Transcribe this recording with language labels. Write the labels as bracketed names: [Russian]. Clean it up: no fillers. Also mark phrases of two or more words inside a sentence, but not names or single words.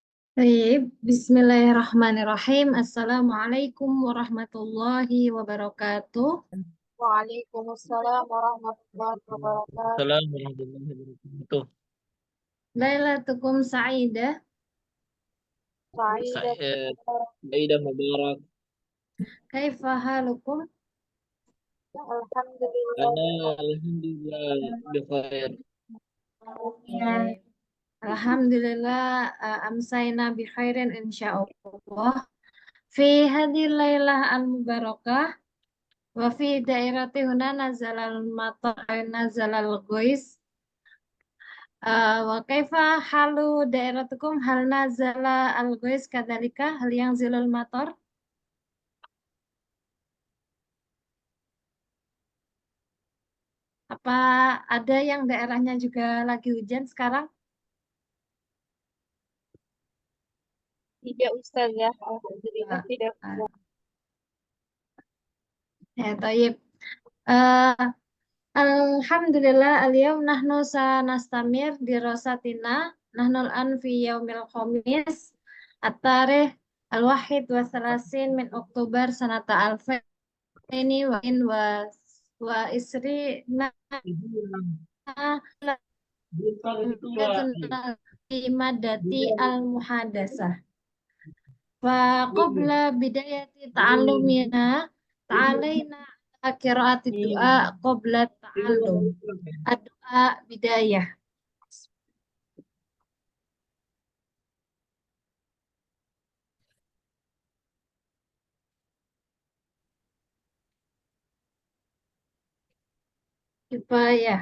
[Arabic] Baik, بسم الله الرحمن الرحيم. السلام عليكم ورحمة الله وبركاته. وعليكم السلام ورحمة الله وبركاته. السلام عليكم ورحمة الله وبركاته. ليلتكم سعيدة. Sa'idat [Indonesian] Saya Ida Mubarak. [Arabic] كيف حالكم? alhamdulillah. أنا الحمد لله بخير. [Indonesian] Baik. [Arabic] الحمد لله، أمسينا بخير إن شاء الله. في هذه الليلة المباركة وفي دائرتي هنا نزل المطر نزل الغيث. وكيف حال دائرتكم هل نزل الغيث كذلك هل يانغ ينزل المطر? [Indonesian] Apa ada yang daerahnya juga lagi hujan sekarang? Tidak Ustazah, alhamdulillah Ah, tidak. [Arabic] ah. Ya, tayyib. إيه، الحمد لله اليوم نحن سنستمر دراستنا نحن الآن في يوم الخميس التاريخ الواحد والثلاثين من أكتوبر سنة ألفين وعشرين مادة المحادثة. فقبل بداية تعلمنا تعالين قراءة دعاء قبل التعلم. دعاء بداية. كفاية.